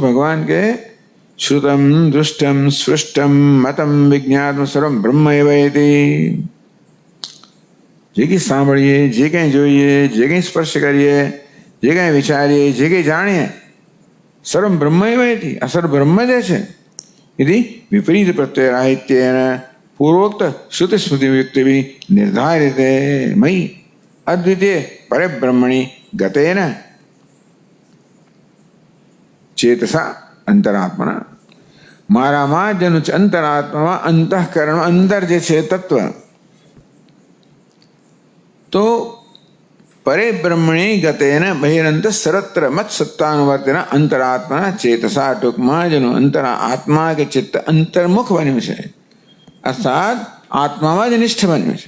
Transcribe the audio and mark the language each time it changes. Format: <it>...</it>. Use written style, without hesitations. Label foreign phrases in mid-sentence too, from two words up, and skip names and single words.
<gu>ભગવાન કે</gu> <sa>श्रुतम दृष्टम सृष्टम मतम विज्ञात्म सर्वम ब्रह्म एव इति.</sa> <gu>જે કંઈ સાંભળીએ, જે કંઈ જોઈએ, જે કંઈ સ્પર્શ કરીએ, જે કંઈ વિચારીએ, જે કંઈ જાણીએ,</gu> <sa>सर्व ब्रह्म एव इति.</sa> <gu>આ સર્વ બ્રહ્મ જ છે.</gu> <sa>यदि विपरीत प्रत्यय राहित्येन पूर्वोक्त श्रुति स्मृति युक्ति भी निर्धारित मयि अद्वितीय परब्रह्मणि गतेन चेतसा अंतरात्मना.</sa> <gu>મારામાં જેનું છે અંતરાત્મામાં અંતઃકરણ અંદર જે છે તત્વ, તો</gu> <sa>परे ब्रह्मणि गतेन बहिरंत सर्वत्र मत सत्तानुवर्तिना अंतरात्मा चेतसा.</sa> <gu>ટૂંકમાં જેનું આત્મા કે ચિત્ત અંતર્મુખ બન્યું છે, અર્થાત આત્મામાં જ નિષ્ઠ બન્યું છે.</gu>